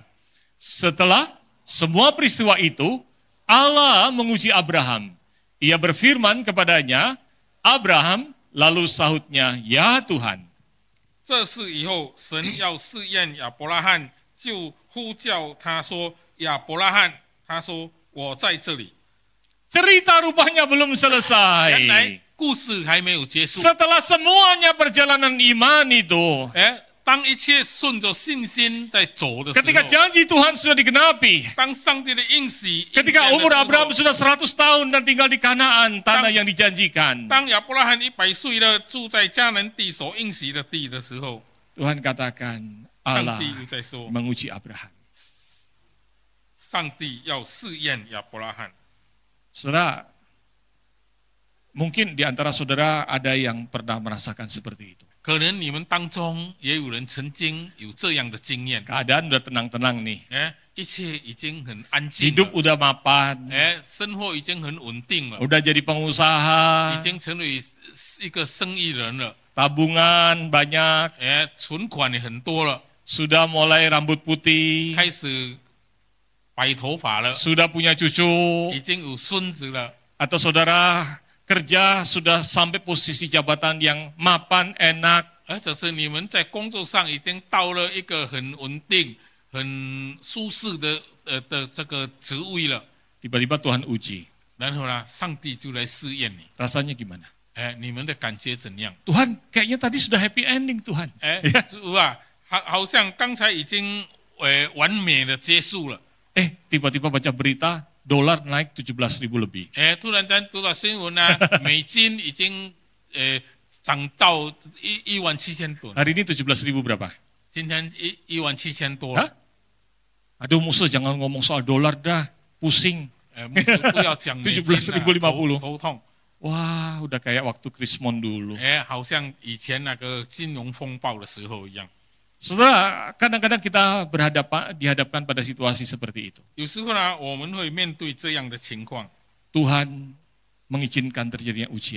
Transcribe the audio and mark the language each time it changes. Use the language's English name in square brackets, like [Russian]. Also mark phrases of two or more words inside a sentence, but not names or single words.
[Indonesian] Setelah semua peristiwa itu, Allah menguji Abraham. Ia berfirman kepadanya, Abraham, lalu sahutnya, ya Tuhan. [Chinese] 这事以后，神要试验亚伯拉罕，就呼叫他说：“亚伯拉罕。” 他说：“我在这里。” [Indonesian] Cerita rupanya belum [Chinese] 原 [Indonesian] selesai. [Chinese] 来故事还没有结束。 [Indonesian] Setelah semuanya perjalanan iman itu, [Chinese] 当一切顺着信心在走的时 [Indonesian] ketika [Chinese] 候， [Indonesian] janji Tuhan sudah digenapi, [Chinese] 当上帝的应许， [Indonesian] ketika umur Abraham sudah 100 tahun dan tinggal di Kanaan, tanah yang dijanjikan, [Chinese] 当亚伯拉罕100岁了，住在迦南地所应许的地的时候， [Indonesian] Tuhan katakan, [Chinese] 上 [Indonesian] Allah [Chinese] 帝又在说， [Indonesian] menguji Abraham. [Chinese] 上帝要试验亚伯拉罕。 [Indonesian] Saudara, mungkin di antara saudara ada yang pernah merasakan seperti itu. [Chinese] 可能你们当中也有人曾经有这样的经验， [Indonesian] Keadaan udah tenang-tenang nih. [Chinese] 一切已经很安静 [Indonesian] Hidup [Chinese] 了， [Indonesian] udah mapan, [Chinese] 生活已经很稳定了， [Indonesian] udah jadi pengusaha, [Chinese] 已经成为一个生意人了， [Indonesian] tabungan banyak, [Chinese] 存款也很多了， [Indonesian] sudah mulai rambut putih, [Chinese] 开始白头发了， [Indonesian] sudah punya cucu, [Chinese] 已经有孙子了， [Indonesian] atau saudara kerja sudah sampai posisi jabatan yang mapan, enak, [Chinese] 而者是你们在工作上已经到了一个很稳定、很舒适的这个职位了， [Indonesian] tiba-tiba Tuhan uji. [Chinese] 然后呢，上帝就来试验你， [Indonesian] Rasanya gimana? [Chinese] 你们的感觉怎样？ [Indonesian] Tuhan, kayaknya tadi sudah [English] happy ending [Indonesian] Tuhan. [Chinese] 主啊，好像刚才已经完美的结束了， [Indonesian] Tiba-tiba baca berita, dolar naik 17.000 lebih. [Chinese] 突然间读到新闻呢，美金已经涨到17000多， [Indonesian] Hari ini 17.000 berapa? [Chinese] 今天17000多 Hah? [Indonesian] Aduh musuh jangan ngomong soal dolar dah, pusing. [Chinese] 牧师不要讲美金啊 17.050 头痛， [Indonesian] Wah, udah kayak waktu Krismon dulu. [Chinese] 好像以前那个金融风暴的时候一样。 [Indonesian] Saudara, kadang-kadang kita dihadapkan pada situasi seperti itu. [Chinese] 有时候呢，我们会面对这样的情况， [Indonesian] Tuhan mengizinkan terjadinya ujian.